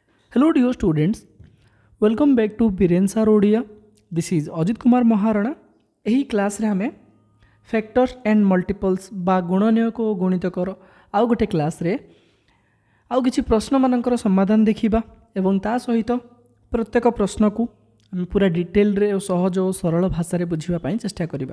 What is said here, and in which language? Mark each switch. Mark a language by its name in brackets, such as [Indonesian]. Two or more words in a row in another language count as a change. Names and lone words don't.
[English] Hello dear students, welcome back to Birensar Odia. This is Ajit Kumar Maharana. [Odia] ଏହି କ୍ଲାସ୍ରେ ଆମେ [English] factors and multiples [Odia] ବା ଗୁଣନୀୟକ ଓ ଗୁଣିତକର ଆଉ ଗୋଟେ କ୍ଲାସ୍ରେ ଆଉ କିଛି ପ୍ରଶ୍ନମାନଙ୍କର ସମାଧାନ ଦେଖିବା ଏବଂ ତା ସହିତ ପ୍ରତ୍ୟେକ ପ୍ରଶ୍ନକୁ ଆମେ ପୁରା ଡିଟେଲରେ ଓ ସହଜ ଓ ସରଳ ଭାଷାରେ ବୁଝିବା ପାଇଁ ଚେଷ୍ଟା କରିବା।